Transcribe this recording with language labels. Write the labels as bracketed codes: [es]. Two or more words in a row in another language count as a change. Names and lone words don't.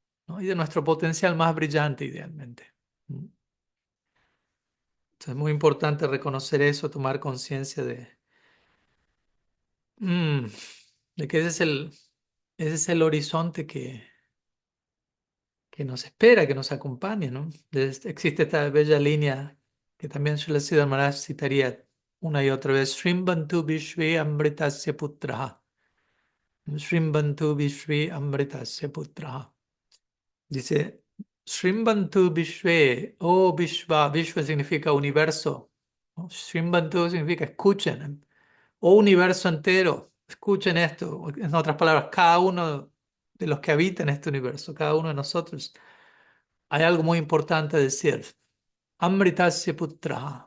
[es] Y de nuestro potencial más brillante, idealmente. Entonces es muy importante reconocer eso, tomar conciencia mm, de que ese es el horizonte que nos espera, que nos acompaña, ¿no? Existe esta bella línea que también Srila Siddhar Maharaj citaría una y otra vez: [sa] Shrimbantu Vishve Amritasya Putraha. Shrimbantu Vishve Amritasya Putraha. [es] Dice, [sa] Shrimbantu Vishve, [es] oh Vishva, Vishva significa universo, ¿no? Shrimbantu significa escuchen, oh universo entero, escuchen esto. En otras palabras, cada uno de los que habitan este universo, cada uno de nosotros, hay algo muy importante a decir. [sa] Amritasya Putra.